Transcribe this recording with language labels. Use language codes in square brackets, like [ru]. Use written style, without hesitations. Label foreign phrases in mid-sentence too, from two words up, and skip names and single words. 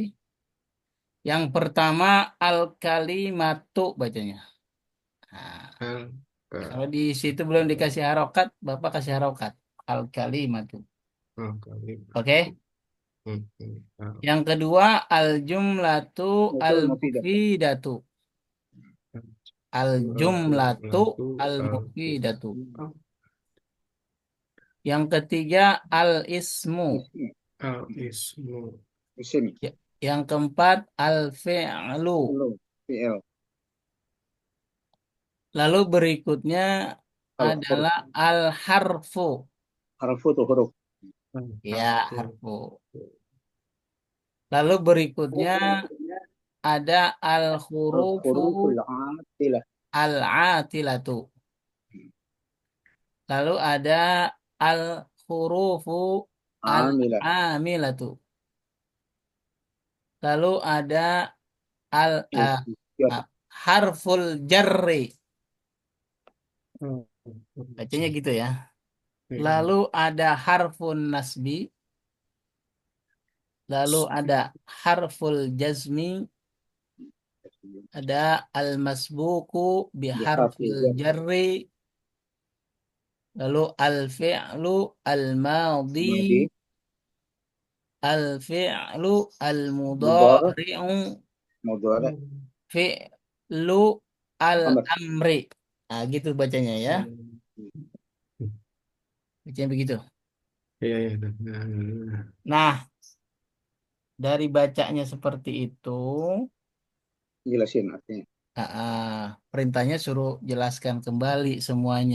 [id] Yang pertama al-kalimatu bacanya. Nah, kalau di situ belum dikasih harokat, Bapak kasih harokat. Al-kalimatu. Oke. Yang kedua al-jumlatu Betul mufidah. [ar] al-mufidatu. Al-jumlatu al-mufidatu. [id] Yang ketiga al-ismu. Isim, Al ismu isim, Yang keempat al-fi'lu. belum, fi'il, Lalu berikutnya al huruf, adalah al-harfu. harfu tuh huruf, Ya, harfu. Lalu berikutnya ada al al-hurufu [ar] huruful atilah, [id] al-atilatu. Lalu ada al-hurufu amilah, al-amilatu. Lalu ada al jar, [ar] harful jarri. [id] Bacanya gitu ya. Hmm. Lalu ada [ar] harfun nasbi, [id] lalu ada [ar] harful jazmi, [id] ada [ar] al-masbuku biharfil [id] Bihafiz jarri, lalu [ar] al-fi'lu al-madi, [id] madi al-fi'lu mudhari al-mudhari'u, mudhari fi'lu amr. al-amri. Nah, gitu bacanya ya. Bacanya begitu. Iya, iya. Nah, Nah, dari bacanya seperti itu, Jelasin artinya. perintahnya suruh jelaskan kembali semuanya.